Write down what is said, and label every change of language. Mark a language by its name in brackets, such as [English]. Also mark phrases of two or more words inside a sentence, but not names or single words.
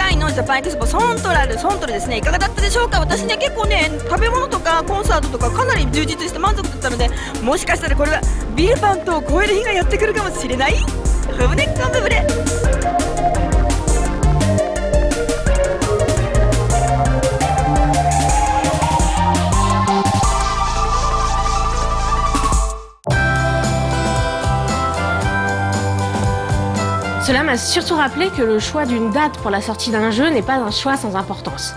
[Japanese] ジャパンエクスポセントラルですね、いかがだったでしょうか。私ね結構ね食べ物とかコンサートとかかなり充実して満足だったので、もしかしたらこれはビルパントを超える日がやってくるかもしれない。フブネッカンブブレ。 [French] Cela m'a surtout rappelé que le choix d'une date pour la sortie d'un jeu n'est pas un choix sans importance.